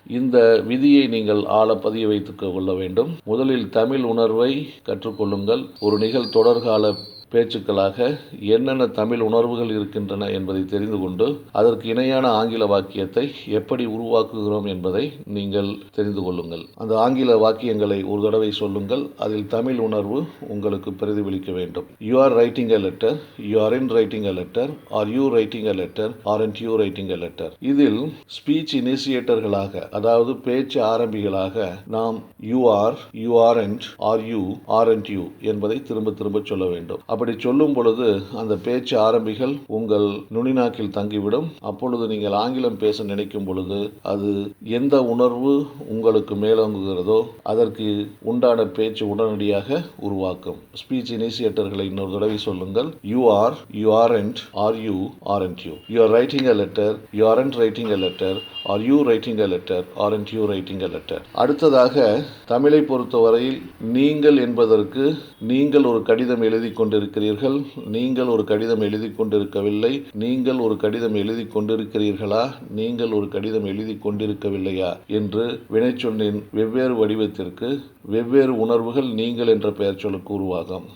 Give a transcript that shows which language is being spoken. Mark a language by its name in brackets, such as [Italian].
[Tamil] இந்த விதியை நீங்கள் ஆழ பதிய வைத்துக் கொள்ள வேண்டும். முதலில் தமிழ் உணர்வை கற்றுக்கொள்ளுங்கள். ஒரு நிகழ்தொடர்கால பேச்சுக்களாக என்னென்ன தமிழ் உணர்வுகள் இருக்கின்றன என்பதை தெரிந்து கொண்டு அதற்கு இணையான ஆங்கில வாக்கியத்தை எப்படி உருவாக்குகிறோம் என்பதை நீங்கள் தெரிந்து கொள்ளுங்கள். அந்த ஆங்கில வாக்கியங்களை ஒரு தடவை சொல்லுங்கள். அதில் தமிழ் உணர்வு உங்களுக்கு பிரதிபலிக்க வேண்டும். [English] You are writing a letter, you aren't writing a letter, are you writing a letter, aren't you writing a letter. [Tamil] இதில் ஸ்பீச் இனிஷியேட்டர்களாக, அதாவது பேச்சு ஆரம்பிகளாக நாம் [English] you are, you aren't, are you, aren't you [Tamil] என்பதை திரும்ப திரும்ப சொல்ல வேண்டும். அப்படி சொல்லும் பொழுது அந்த பேச்சு ஆரம்பிகள் உங்கள் நுனிநாக்கில் தங்கிவிடும். அப்பொழுது நீங்கள் ஆங்கிலம் பேச நினைக்கும் பொழுது அது எந்த உணர்வு உங்களுக்கு மேலோங்குகிறதோ அதற்கு உண்டான பேச்சு உடனடியாக உருவாக்கும். ஸ்பீச் இனிஷியேட்டர்களை இன்னொரு தடவை சொல்லுங்கள். [English] You are, you aren't, are you, aren't you. You are writing a letter, you aren't writing a letter, are you writing a letter, aren't you writing a letter. [Tamil] அடுத்ததாக தமிழை பொறுத்தவரையில் நீங்கள் என்பதற்கு நீங்கள் ஒரு கடிதம் எழுதி கொண்டிருக்கிறீர்கள், நீங்கள் ஒரு கடிதம் எழுதி கொண்டிருக்கவில்லை, நீங்கள் ஒரு கடிதம் எழுதி கொண்டிருக்கிறீர்களா, நீங்கள் ஒரு கடிதம் எழுதி கொண்டிருக்கவில்லையா என்று வினைச்சொல்லின் வெவ்வேறு வடிவத்திற்கு வெவ்வேறு உணர்வுகள் நீங்கள் என்ற பெயர் சொல்லுக்கு உருவாகும்.